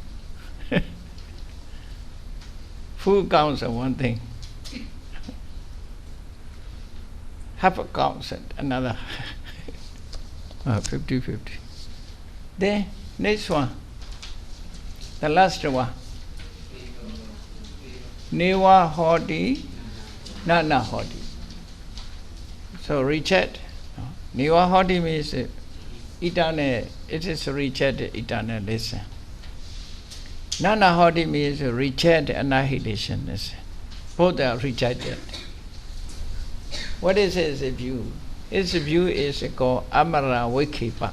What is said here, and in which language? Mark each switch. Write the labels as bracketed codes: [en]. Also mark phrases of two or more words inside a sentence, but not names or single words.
[en] Full counts are one thing. Half a counts another. 50-50. Then next one. The last one. [pi] Neva hoti, nana hoti. [en] So reject. [pi] Neva hoti [en] means eternal. It is reject eternal lesson. [pi] Nana-hoti [en] means reject annihilation. Both are rejected. What is his view? His view is called Amara Vikipa.